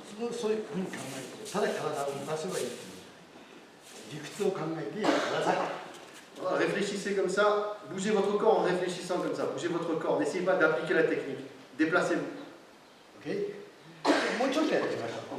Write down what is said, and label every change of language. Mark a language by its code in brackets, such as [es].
[ja] そういうふうに考えて、ただ体を動かせばいいっていう理屈を考えてください。 [fr] Voilà, réfléchissez comme ça, bougez votre corps en réfléchissant comme ça, bougez votre corps, n'essayez pas d'appliquer la technique, déplacez-vous. [ja] OK? もうちょっとやってみましょう。